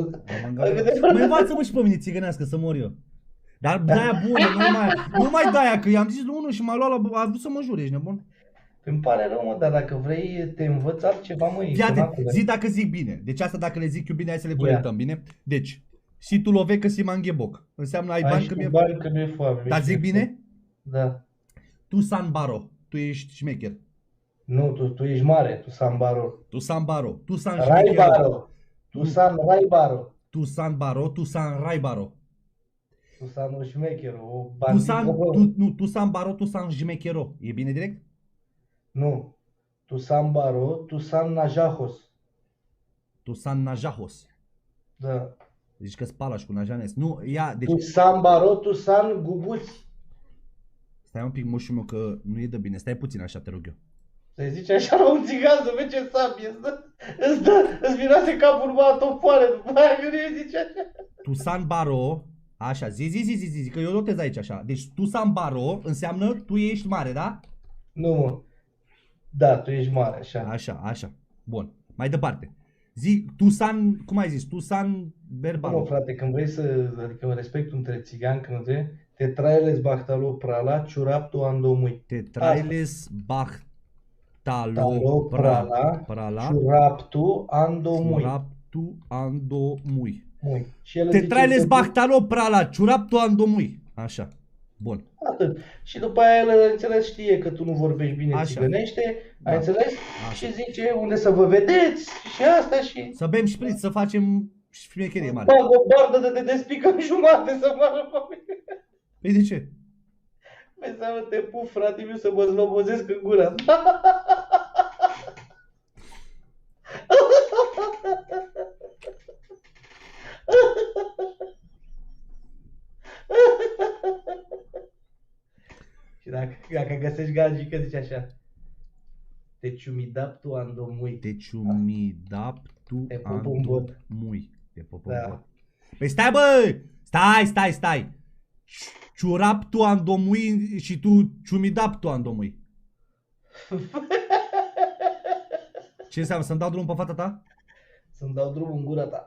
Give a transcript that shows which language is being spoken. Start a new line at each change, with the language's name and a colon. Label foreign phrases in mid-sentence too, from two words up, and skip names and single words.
Romanian: Mă învață-mă și pe mine țigănească să mor eu. Dar de-aia bună, nu mai de-aia, că i-am zis lui unul și m-a luat a vrut să mă jure, ești nebun? Îmi pare rău, mă, dar dacă vrei te învăț altceva, mă, zi dacă zic bine. Deci asta dacă le zic eu bine, hai să le corectăm, bine? Deci,
Romany: si tu love că si mangheboc.
Romanian: Înseamnă ai bani că mi-e foame. Dar zic bine? Da.
Romany: Tu san baro,
Romanian: tu ești șmecher. Nu, tu ești mare,
Romany: tu san baro. Tu san baro, tu san raibaro. Tu san raibaro. Tu san baro, tu san raibaro. Tu san un șmecher, o bandit. Tu san baro, tu san șmechero.
Romanian: E bine direct? Nu.
Romany: Tu san baro, tu san najahos. Tu san najahos.
Romanian: Da. Deci că spalași cu najanes. Nu, ia, deci...
Romany: Tu san baro, tu san guguți.
Romanian: Stai un pic, moșul meu, că nu e de bine. Stai puțin așa, te rog eu. Să-i zice așa la un țigan să vezi ce sabie îți miroase capul numai topoare după aia că nu zice așa.
Romany: Tu san baro,
Romanian: așa, zi, că eu notez aici așa. Deci
Romany: tu san baro
Romanian: înseamnă tu ești mare, da? Nu, mă. Da, tu ești mare, așa. Așa. Bun. Mai departe. Zic,
Romany: tu san, cum ai zis, tu san berbaro.
Romanian: Nu, frate, când vrei să, adică respectul între țigani, când
Romany: te trailes bahtalo prala, ciuraptu andomui. Te trailes bahtalo prala, ciuraptu andomui. Ciuraptu andomui. Te trailes bahtalo prala, ciuraptu andomui.
Romanian: Așa. Bun. Atât. Și după aia el, înțeles, știe că tu nu vorbești bine țigănește, ai înțeles? Așa. Și zice unde să vă vedeți și asta și... Să bem șpriț, să facem șmecherie mare. Bag o bardă de te despică în jumate să moară pe mine. Păi de ce? Păi să te pup, frate meu, să mă zlobozesc în gura. Și dacă găsești gagică, zice așa.
Romany: Te ciumidaptu andomui. Te ciumidaptu andomui.
Romanian: Te pup în bot. Da. Păi stai, bă! Stai!
Romany: Ciurap tu andomui și tu ciumidap tu andomui.
Romanian: Ce înseamnă? Să-mi dau drumul pe fata ta? Să-mi dau drumul în gura ta.